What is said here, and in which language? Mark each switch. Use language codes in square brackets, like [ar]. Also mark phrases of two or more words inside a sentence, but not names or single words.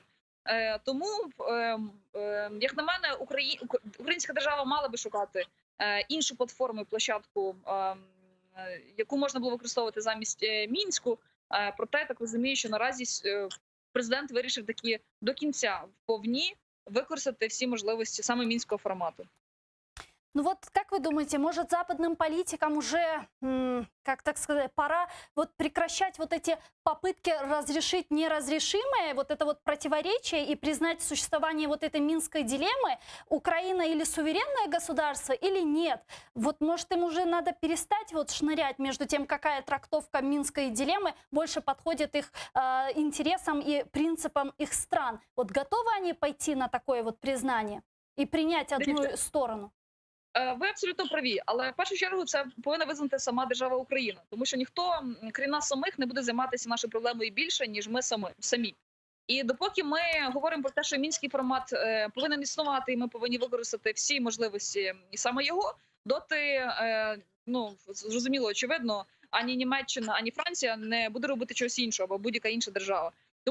[uk] Тому, як на мене, українська держава мала би шукати іншу платформу і площадку, яку можна було використовувати замість Мінську. Проте, так розумію, що наразі президент вирішив таки до кінця вповні використати всі можливості саме мінського формату. [ru] Ну вот, как вы думаете, может западным политикам уже, как так сказать, пора вот прекращать вот эти попытки разрешить неразрешимое, вот это вот противоречие и признать существование вот этой Минской дилеммы, Украина или суверенное государство, или нет? Вот может им уже надо перестать вот шнырять между тем, какая трактовка Минской дилеммы больше подходит их интересам и принципам их стран. Вот готовы они пойти на такое вот признание и принять одну сторону? [uk] Ви абсолютно праві, але в першу чергу це повинна визнати сама держава Україна, тому що ніхто, крім нас самих, не буде займатися нашою проблемою більше, ніж ми самі. І допоки ми говоримо про те, що мінський формат повинен існувати, і ми повинні використати всі можливості і саме його, доти, зрозуміло, очевидно, ані Німеччина, ані Франція не буде робити чогось іншого, або будь-яка інша держава.